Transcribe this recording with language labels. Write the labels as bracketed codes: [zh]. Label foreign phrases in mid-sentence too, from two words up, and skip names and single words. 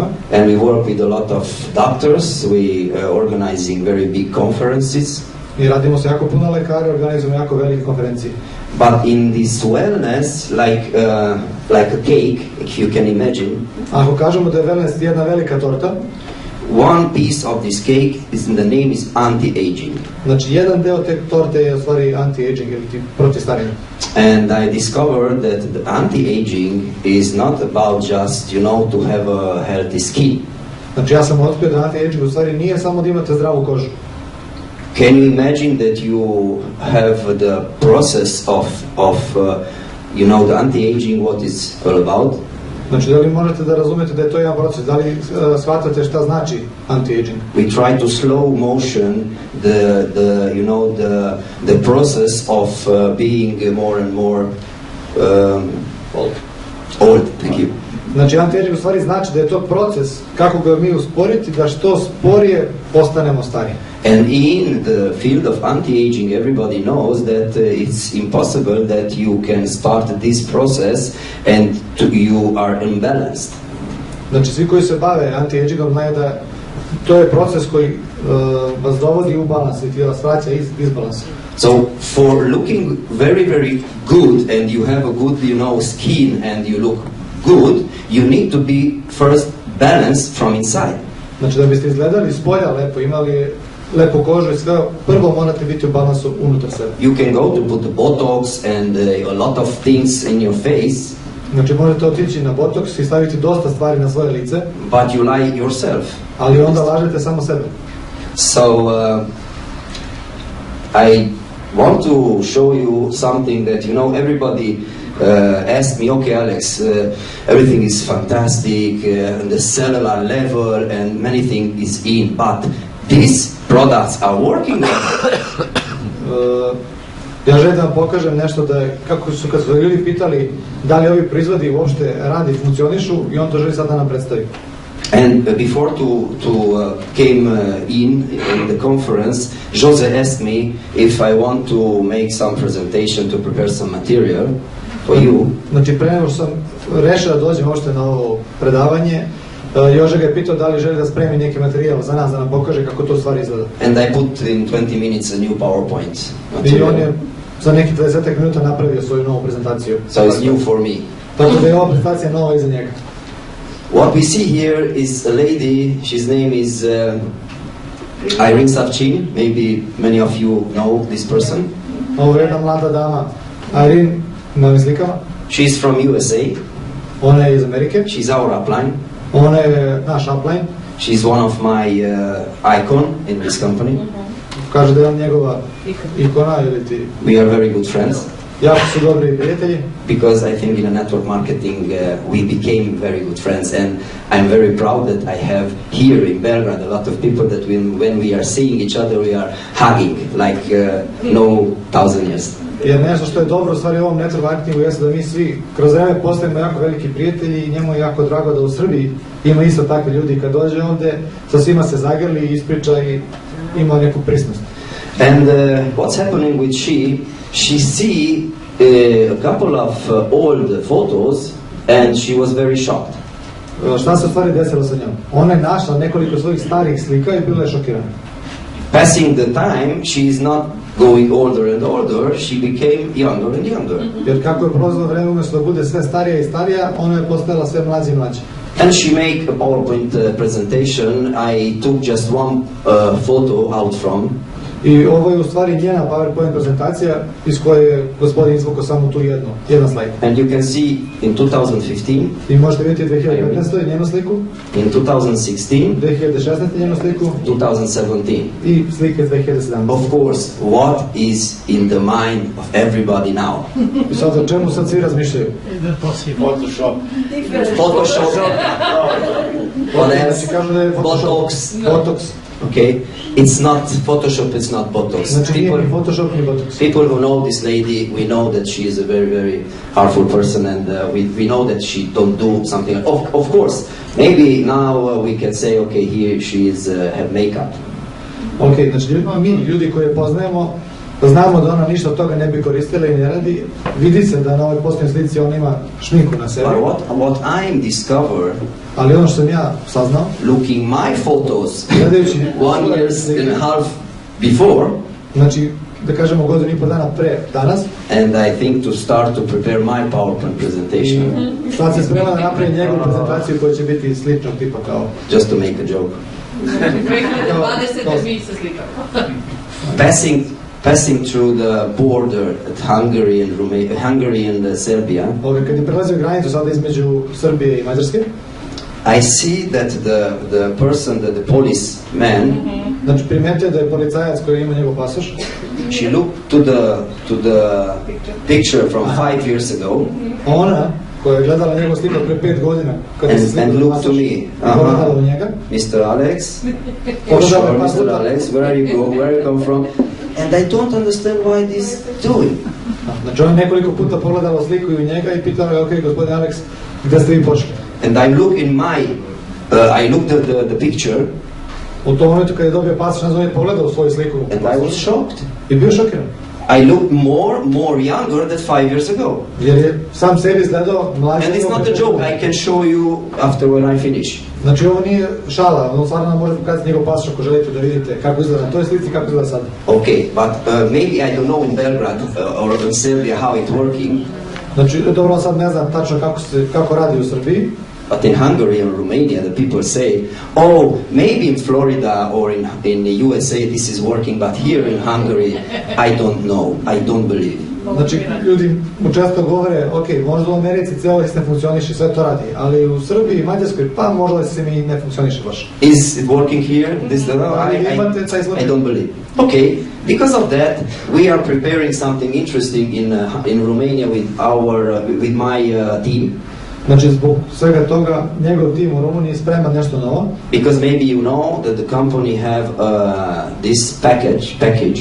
[en] And we work with a lot of doctors. We organizing very big conferences. [sr] I radimo sa jako puno lekara, organizujemo jako velike konferencije. [en] But in this wellness, like a cake, if you can imagine. [sr] Ako kažemo da je wellness jedna velika torta, [en] one piece of this cake the name is anti-aging. [sr] Znači, jedan deo te torte je u stvari anti-aging ili protiv starenja. [en] And I discovered that the anti-aging is not about just, you know, to have a healthy skin. [sr] Znači, ja sam otkrio da anti-aging u stvari nije samo da imate zdravu kožu. [en] Can you imagine that you have the process of you know, the anti-aging, what is all about? [sr] Znači, da li možete da razumete da je to jedan proces? Da li shvatate šta znači anti-aging? [en] We try to slow motion the process of being more and more old. Thank you. [sr] Znači, anti-aging u stvari znači da je to proces kako ga mi usporiti da što sporije postanemo stari. [en] And in the field of anti-aging, everybody knows that it's impossible that you can start this process and you are imbalanced. [sr] Znači, svi koji se bave anti-agingom znaju da to je proces koji vas dovodi u balans i vas vraća iz balansa. [en] So, for looking very, very good and you have a good, skin and you look good, you need to be first balanced from inside. [sr] Znači, da biste izgledali spolja lepo, imali lepu kožu i sve, prvo morate biti u balansu unutar sebe. [en] You can go to put botox and a lot of things in your face. [sr] Znači, možete otići na botoks i staviti dosta stvari na svoje lice. [en] But you lie yourself. [sr] Ali onda lažete samo sebe. [en] So, I want to show you something that, everybody asked me, okay, Alex, everything is fantastic, on the cellular level, and many things is in, but these products are working. [sr] Ja želim da vam pokažem nešto kad su ljudi pitali da li ovi proizvodi uopšte radi, funkcionišu, i on to želi sad da nam predstavi. [en] And before to came in the conference, Jose asked me if I want to make some presentation to prepare some material for you. [sr] Znači, pre nego što sam rešio da dođem uopšte na ovo predavanje, Jože ga je pitao da li želi da spremi neki materijal za nas, da nam pokaže kako to stvari izgleda. [en] And I put in 20 minutes a new PowerPoint material. [sr] I on je za nekih 20 minuta napravio svoju novu prezentaciju. [en] So it's new for me. [sr] Tako da je ova prezentacija nova i za njega. [en] What we see here is a lady, his name is Irene Savchin, maybe many of you know this person. [sr] Ovo je jedna mlada dama, Irene, na ovim slikama. [en] She's from USA. [sr] Ona je iz Amerike. [en] She's our upline. [sr] Ona je naš upline. [en] She's one of my icon in this company. [sr] Kaže da je on njegova ikona ili ti. [en] We are very good friends. [sr] Jako su dobri prijatelji. [en] Because I think in a network marketing we became very good friends, and I'm very proud that I have here in Beograd a lot of people that when we are seeing each other we are hugging like no thousand years. [sr] Jer nešto što je dobro u stvari u ovom [en] network marketingu [sr] jeste da mi svi kroz vreme postajemo jako veliki prijatelji i njemu je jako drago da u Srbiji ima isto takvi ljudi, kad dođe ovde sa svima se zagrli i ispriča i ima neku prisnost. [en] And what's happening with she see a couple of old photos and she was very shocked. [sr] Šta se u stvari desilo sa njom? Ona je našla nekoliko svojih starih slika i bila je šokirana. [en] Passing the time, she is not going older and older, she became younger and younger. [sr] Jer kako je prolazilo vreme, umjesto da bude sve starija i starija, ona je postajala sve mlađa i mlađa. [en] And she made a PowerPoint presentation. I took just one photo out from. [sr] I ovo je u stvari njena PowerPoint prezentacija iz koje je gospodin izvukao samo tu jedan slajd. [en] And you can see in 2015. [sr] I možete vidjeti 2015. njenu sliku. [en] In 2016. [sr] 2016. njenu sliku. [en] 2017. [sr] I slike iz 2017. [en] Of course, what is in the mind of everybody now? [sr] I sad za čemu sad svi razmišljaju? [en] Photoshop. Photoshop. What else? [sr] Kažu da je [en] Botox. [sr] Botox. [en] Okay, it's not Photoshop, it's not Botox. [sr] Znači nije ni Photoshop ni Botox. [en] People who know this lady, we know that she is a very, very powerful person, and we know that she don't do something. Of course, maybe now we can say, okay, here she is have makeup. [sr] Okay, znači mi ljudi koje poznajemo, znamo da ona ništa od toga ne bi koristila i ne radi. Vidi se da na ovoj posljednjoj slici ona ima šminku na sebi. [en] But what I'm discovered, [sr] ali ono što sam ja saznao, [en] looking my photos, [sr] gledajući [en] 1 year and a half before, [sr] znači da kažemo godinu i po dana pre danas, [en] and I think to start to prepare my PowerPoint presentation. [sr] Sad se sprema da napravi njegovu prezentaciju koja će biti sličnog tipa kao. [en] Just to make a joke. [sr] Znači 2020 mi se slikamo. [en] Passing through the border at Hungary and Serbia. [sr] Kad je prelazio granicu sada između Srbije i Mađarske, [en] I see that the person, that the policeman, [sr] znači primetio da je policajac koji ima njegov pasoš. [en] She looked to the picture from 5 years ago. [sr] Ona koja je gledala njegov sliku pre 5 godina, kada se [en] and look to me. [sr] pogledala u njega. [en] Mr. Alex, for sure, Mr. Alex, where you go, where you come from? And I don't understand why this doing. [sr] Znači on nekoliko puta pogledala sliku i u njega i pitala ga, ok, gospodin Alex, gde ste vi pošli? [en] And I look in my, I looked at the picture. [sr] U tom momentu kada je dobio pasoš, on je pogledao svoju sliku. [en] And I was shocked. [sr] I bio šokiran. [en] I looked more younger than 5 years ago. [sr] Jer je sam sebi izgledao mlađi. [en] And it's not a joke, I can show you after when I finish. [sr] Znači ovo nije šala, on stvarno nam može pokazati njegov pasoš ako želite da vidite kako izgleda na toj slici, kako izgleda sada. [en] Okay, but maybe I don't know in Belgrade or in Serbia how it's working. [sr] Znači, dobro, sad ne znam tačno kako radi u Srbiji. [en] But in Hungary and Romania, the people say, oh, maybe in Florida or in the USA this is working, but here in Hungary, I don't know, I don't believe. [sr] Znači, ljudi mu često govore, ok, možda u Americi ceo ne funkcioniše, sve to radi, ali u Srbiji i Mađarskoj, pa možda se mi ne funkcioniše baš. [en] Is it working here? I don't believe. Okay, because of that, we are preparing something interesting in Romania with my team. [sr] Znači, zbog svega toga, njegov tim u Rumuniji sprema nešto novo. [en] Because maybe you know that the company have this package.